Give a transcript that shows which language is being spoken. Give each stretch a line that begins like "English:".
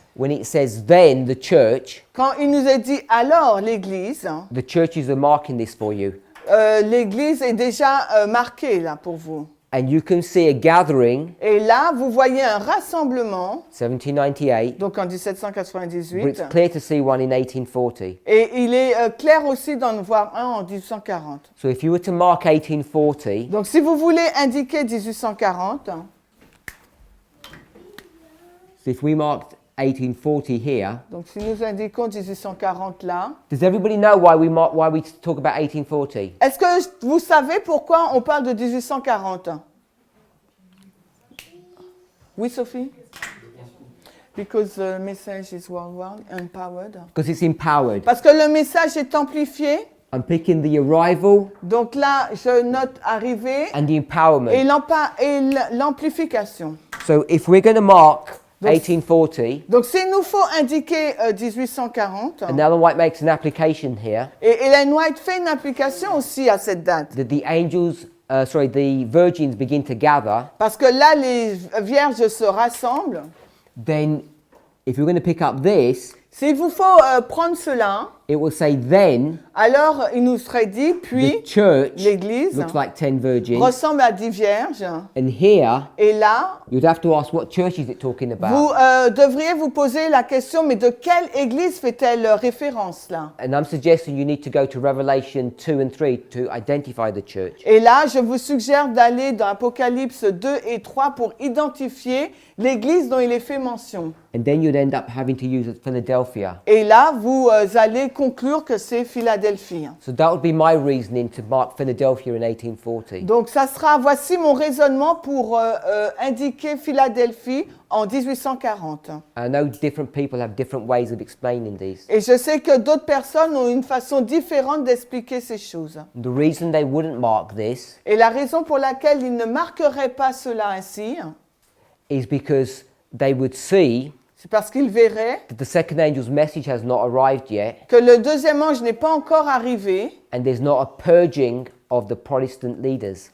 English: when it says then the church,
French: quand il nous est dit alors l'Église,
English: the churches are marking this for you.
French: l'Église est déjà marquée là pour vous.
English: And you can see a gathering,
French: Et là, vous voyez un rassemblement,
English: 1798,
French: donc en
English: but 1798, it's clear to see one in 1840.
French: et il est clair aussi d'en voir un en 1840.
English: So if you were to mark 1840,
French: Donc si vous voulez indiquer 1840,
English: so if we marked 1840 here,
French: donc si nous indiquons 1840 là,
English: does everybody know why we talk about 1840?
French: est-ce que vous savez pourquoi on parle de 1840? Oui, Sophie?
English: Because the message is worldwide, empowered. Because it's empowered.
French: Parce que le message est amplifié.
English: I'm picking the arrival
French: Donc là, je note arrivée
English: and the
French: et
English: empowerment.
French: l'amplification.
English: So if we're going to mark
French: Donc-
English: 1840,
French: Donc s'il nous faut indiquer 1840,
English: and Ellen White makes an application here,
French: et Ellen White fait une application aussi à cette date.
English: that the virgins begin to gather,
French: Parce que là, les vierges se rassemblent.
English: then if you're going to pick up this,
French: S'il vous faut prendre cela,
English: it will say then
French: alors il nous serait dit,
English: the
French: puis
English: church
French: l'Église
English: looks like 10 virgins,
French: ressemble à 10 vierges.
English: and here
French: Et là,
English: you'd have to ask what church is it talking about.
French: vous devriez vous poser la question, mais de quelle Église fait-elle référence là?
English: And I'm suggesting you need to go to Revelation 2 and 3 to identify the church.
French: Et là, je vous suggère d'aller dans Apocalypse 2 et 3 pour identifier l'Église dont il est fait mention.
English: And then you'd end up having to use Philadelphia.
French: Et là, vous allez conclure que c'est Philadelphie.
English: So that would be my reasoning to mark Philadelphia in 1840.
French: Donc, voici mon raisonnement pour indiquer Philadelphie en 1840.
English: I know different people have different ways of explaining these.
French: Et je sais que d'autres personnes ont une façon différente d'expliquer ces choses.
English: The reason they wouldn't mark this
French: Et la raison pour laquelle ils ne marqueraient pas cela ainsi,
English: is because they would see
French: c'est parce qu'ils verraient
English: that the second angel's message has not arrived yet,
French: que le deuxième ange n'est pas encore arrivé
English: and there's not a purging of the Protestant leaders.